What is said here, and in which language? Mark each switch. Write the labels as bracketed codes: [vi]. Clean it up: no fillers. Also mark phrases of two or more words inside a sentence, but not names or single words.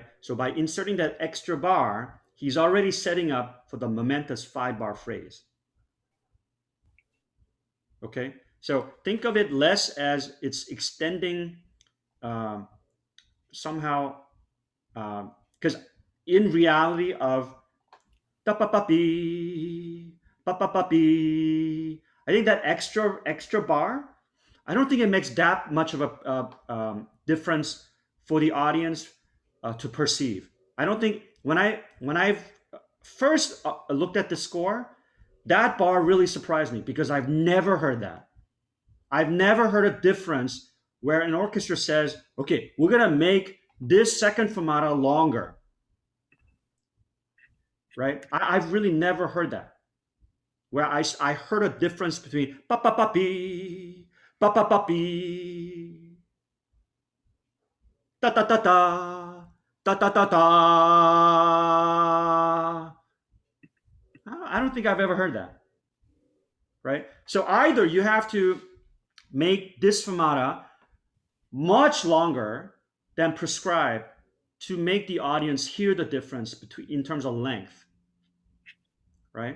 [en] So by inserting that extra bar, he's already setting up for the momentous 5-bar phrase. Okay, so think of it less as it's extending somehow, because in reality of da pa pa pi pa pa pa pi, I think that extra bar, I don't think it makes that much of a difference for the audience to perceive. I don't think when I first looked at the score, that bar really surprised me because I've never heard that. I've never heard a difference where an orchestra says, okay, we're going to make this second fermata longer. Right? I've really never heard that. Where I heard a difference between pa pa pa pi, pa pa pa pi. da da da da, da da da da. I don't think I've ever heard that, right? So either you have to make this fermata much longer than prescribed to make the audience hear the difference between in terms of length, right?